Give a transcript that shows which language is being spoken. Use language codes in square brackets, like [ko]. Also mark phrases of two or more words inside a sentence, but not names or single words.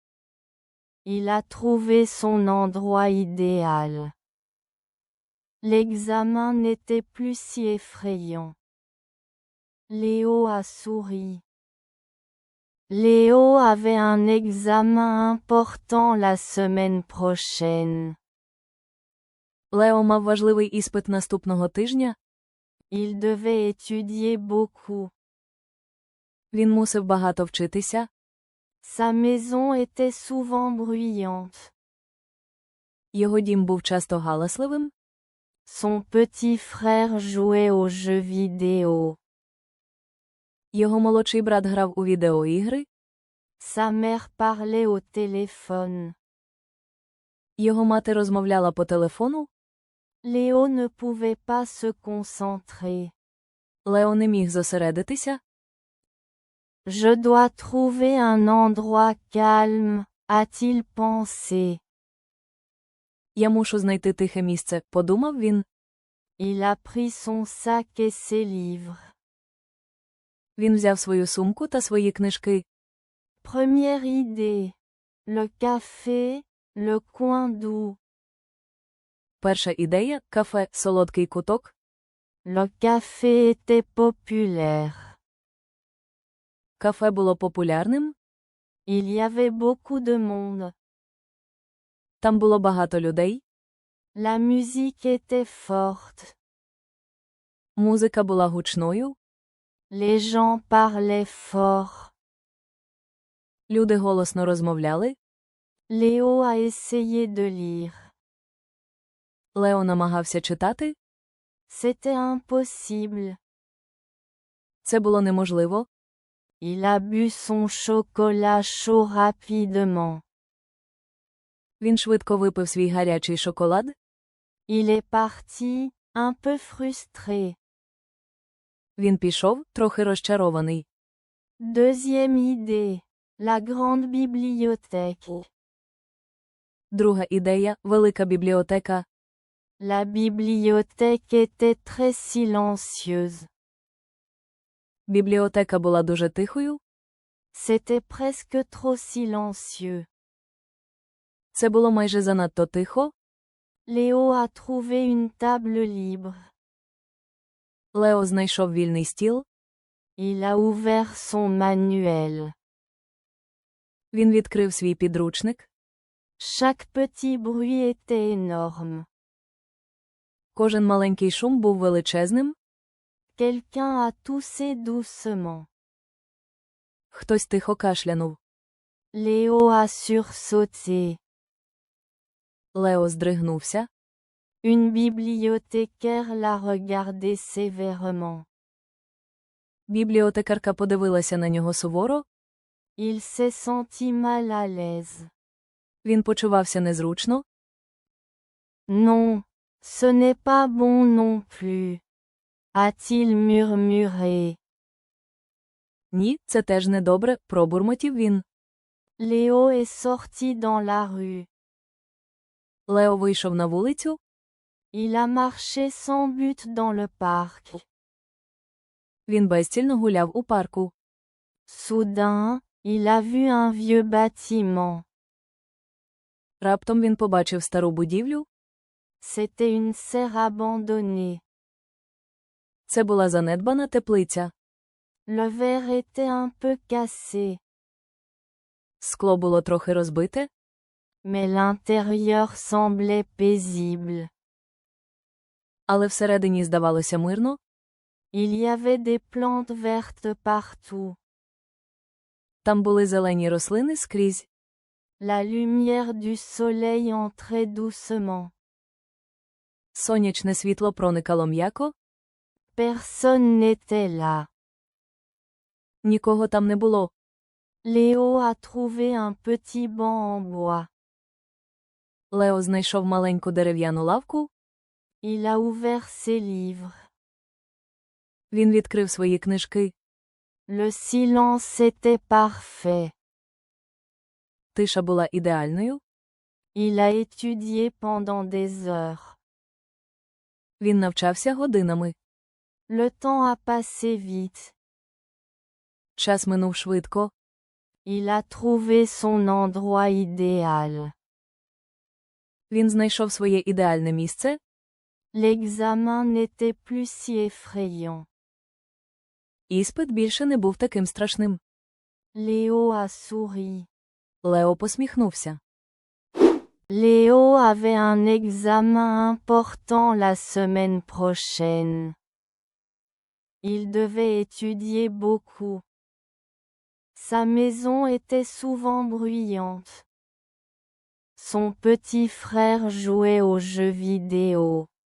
[fr] Il a trouvé son endroit idéal. L'examen n'était plus si effrayant. Léo a souri. Léo avait un examen important la semaine prochaine. [uk] Лео мав важливий іспит наступного тижня. [fr] Il devait étudier beaucoup. [uk] Він мусив багато вчитися. [fr] Sa maison était souvent bruyante. [uk] Його дім був часто галасливим. [fr] Son petit frère jouait aux jeux vidéo. [uk] Його молодший брат грав у відеоігри. [fr] Sa mère parlait au téléphone. [uk] Його мати розмовляла по телефону. [fr] Léo ne pouvait pas se concentrer. [uk] Лео не міг зосередитися. [fr] Je dois trouver un endroit calme, a-t-il pensé. [uk] Я мушу знайти тихе місце, подумав він. [fr] Il a pris son sac et ses livres. [uk] Він взяв свою сумку та свої книжки. [fr] Première idée. Le café, le coin doux. [uk] Перша ідея – кафе, солодкий куток. [fr] Le café était populaire. [uk] Кафе було популярним. [fr] Il y avait beaucoup de monde. [uk] Там було багато людей. [fr] La musique était forte. [uk] Музика була гучною. [fr] Les gens parlaient fort. [uk] Люди голосно розмовляли. [fr] Léo a essayé de lire. [uk] Лео намагався читати. [fr] C'était impossible. [uk] Це було неможливо. [fr] Il a bu son chocolat chaud rapidement. [uk] Він швидко випив свій гарячий шоколад. [fr] Il est parti, un peu frustré. [uk] Він пішов, трохи розчарований. [fr] Deuxième idée. La grande bibliothèque. [uk] Друга ідея – велика бібліотека. [fr] La bibliothèque était très silencieuse. [uk] Бібліотека була дуже тихою. [fr] C'était presque trop silencieux. [uk] Це було майже занадто тихо. [fr] Léo a trouvé une table libre. [uk] Лео знайшов вільний стіл. [fr] Il a ouvert son manuel. [uk] Він відкрив свій підручник. [fr] Chaque petit bruit était énorme. [uk] Кожен маленький шум був величезним. [fr] Quelqu'un a toussé doucement. [uk] Хтось тихо кашлянув. [fr] Léo a sursauté. [uk] Лео здригнувся. [fr] Une bibliothécaire l'a regardé sévèrement. [uk] Бібліотекарка подивилася на нього суворо. [fr] Il s'est senti mal à l'aise. [uk] Він почувався незручно. [fr] Non, ce n'est pas bon non plus. A-t-il murmuré. [uk] Ні, це теж недобре, пробурмотів він. [fr] Léo est sorti dans la rue. [uk] Лео вийшов на вулицю. [fr] Il a marché sans but dans le parc. [uk] Він безцільно гуляв у парку. [fr] Soudain, il a vu un vieux bâtiment. [uk] Раптом він побачив стару будівлю. [fr] C'était une serre abandonnée. [uk] Це була занедбана теплиця. [fr] Le verre était un peu cassé, [uk] Скло було трохи розбите, [fr] mais l'intérieur semblait paisible. [uk] але всередині здавалося мирно. [fr] Il y avait des plantes vertes partout. [uk] Там були зелені рослини скрізь. [fr] La lumière du soleil entrait doucement. [uk] Сонячне світло проникало м'яко. [fr] Personne n'était là. [uk] Нікого там не було. [fr] Léo a trouvé un petit banc en bois. [uk] Лео знайшов маленьку дерев'яну лавку. [fr] Il a ouvert ses livres. [uk] Він відкрив свої книжки. [fr] Le silence était parfait. [uk] Тиша була ідеальною. [fr] Il a étudié pendant des heures. [uk] Він навчався годинами. [fr] Le temps a passé vite. [uk] Час минув швидко. [fr] Il a trouvé son endroit idéal. [uk] Він знайшов своє ідеальне місце. [fr] L'examen n'était plus si effrayant. [uk] Іспит більше не був таким страшним. [fr] Léo a souri. [uk] Лео посміхнувся. [fr] Léo avait un examen important la semaine prochaine. Il devait étudier beaucoup. Sa maison était souvent bruyante. Son petit frère jouait aux jeux vidéo.